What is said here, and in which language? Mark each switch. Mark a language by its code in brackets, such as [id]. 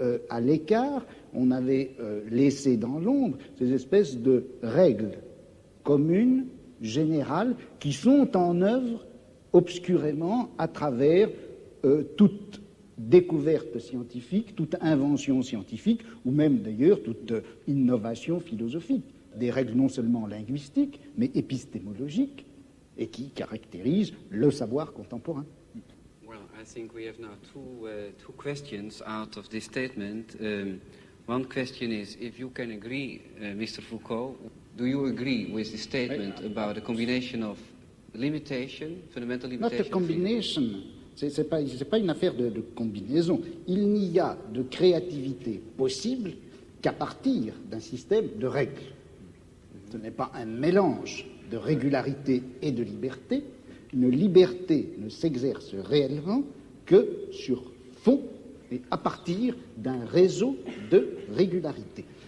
[fr] à l'écart, on avait laissé dans l'ombre ces espèces de règles communes, générales, qui sont en œuvre obscurément à travers toute découverte scientifique, toute invention scientifique, ou même d'ailleurs toute innovation philosophique. Des règles non seulement linguistiques, mais épistémologiques, et qui caractérise le savoir contemporain. [en] Well, I think we have now two questions out of this statement. One question is, if you can agree, Mr. Foucault, do you agree with the statement about a combination of limitation, fundamental limitation? Not a combination. [fr] C'est pas une affaire de combinaison. Il n'y a de créativité possible qu'à partir d'un système de règles. Ce n'est pas un mélange de régularité et de liberté. Une liberté ne s'exerce réellement que sur fond et à partir d'un réseau de régularité.